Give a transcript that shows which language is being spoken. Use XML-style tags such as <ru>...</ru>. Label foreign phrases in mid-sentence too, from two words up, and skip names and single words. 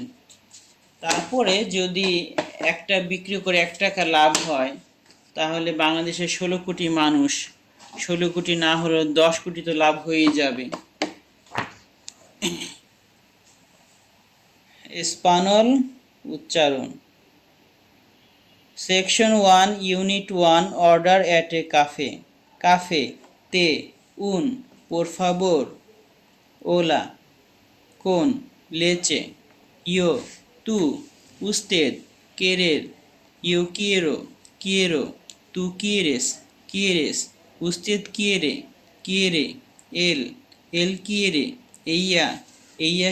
<bn>তারপরে যদি একটা বিক্রি করে 1 টাকা লাভ হয়, তাহলে বাংলাদেশের 16 কোটি মানুষ, 16 কোটি না হলেও 10 কোটি তো লাভ হয়েই যাবে। স্পানল উচ্চারণ।</bn> <en>Section 1, Unit 1, Order at a cafe.</en> <es>café té un por favor, hola, con leche, yo, tú, usted, querer, yo quiero, tú quieres, usted quiere, él quiere, ella</es>